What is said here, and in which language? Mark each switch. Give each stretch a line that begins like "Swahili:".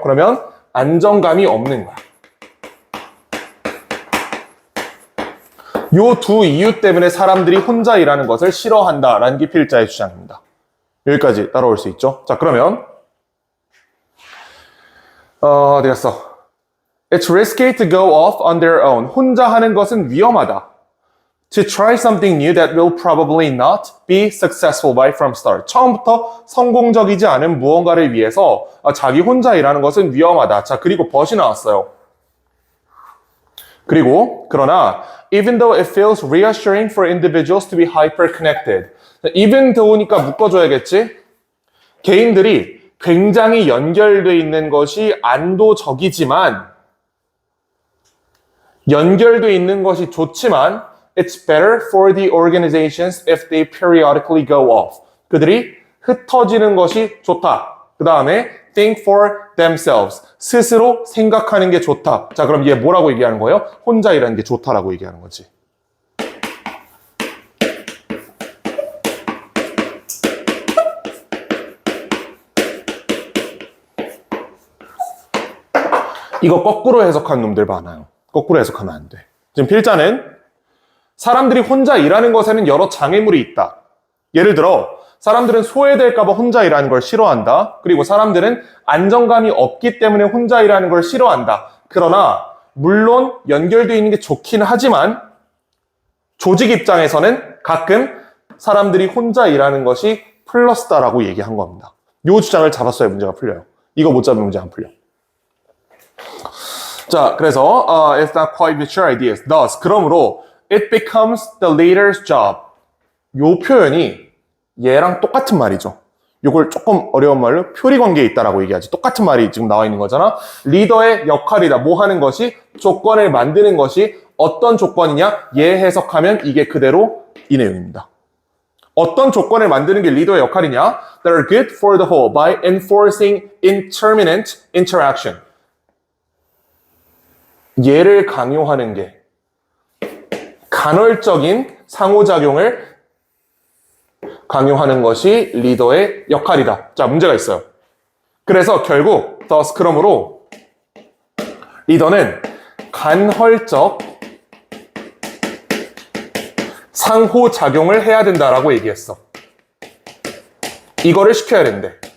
Korean: 그러면 안정감이 없는 거야. 요 두 이유 때문에 사람들이 혼자 일하는 것을 싫어한다라는 게 필자의 주장입니다. 여기까지 따라올 수 있죠. 자, 그러면 어디 갔어?
English: It's risky to go off on their own.
Korean: 혼자 하는 것은 위험하다.
English: To try something new that will probably not be successful by from start.
Korean: 처음부터 성공적이지 않은 무언가를 위해서 자기 혼자 일하는 것은 위험하다. 자, 그리고 벗이 나왔어요. 그러나
English: even though it feels reassuring for individuals to be hyper-connected.
Korean: even though니까 묶어줘야겠지? 개인들이 굉장히 연결되어 있는 것이 안도적이지만 연결되어 있는 것이 좋지만
English: it's better for the organizations if they periodically go off.
Korean: 그들이 흩어지는 것이 좋다. 그 다음에
English: think for themselves.
Korean: 스스로 생각하는 게 좋다. 자, 그럼 얘 뭐라고 얘기하는 거예요? 혼자 일하는 게 좋다라고 얘기하는 거지. 이거 거꾸로 해석한 놈들 많아요. 거꾸로 해석하면 안 돼. 지금 필자는 사람들이 혼자 일하는 것에는 여러 장애물이 있다. 예를 들어 사람들은 소외될까 봐 혼자 일하는 걸 싫어한다. 그리고 사람들은 안정감이 없기 때문에 혼자 일하는 걸 싫어한다. 그러나 물론 연결되어 있는 게 좋긴 하지만 조직 입장에서는 가끔 사람들이 혼자 일하는 것이 플러스다라고 얘기한 겁니다. 이 주장을 잡았어야 문제가 풀려요. 이거 못 잡으면 문제 안 풀려. 자, 그래서
English: it's not quite mature ideas. Thus,
Korean: 그러므로
English: it becomes the leader's job.
Korean: 요 표현이 얘랑 똑같은 말이죠. 요걸 조금 어려운 말로 표리관계에 있다라고 얘기하지. 똑같은 말이 지금 나와 있는 거잖아. 리더의 역할이다. 뭐 하는 것이? 조건을 만드는 것이 어떤 조건이냐? 얘 해석하면 이게 그대로 이 내용입니다. 어떤 조건을 만드는 게 리더의 역할이냐?
English: That are good for the whole by enforcing intermittent interaction.
Korean: 얘를 강요하는 게 간헐적인 상호작용을 강요하는 것이 리더의 역할이다. 자, 문제가 있어요. 그래서 결국 thus 그러므로 리더는 간헐적 상호작용을 해야 된다라고 얘기했어. 이거를 시켜야 된대.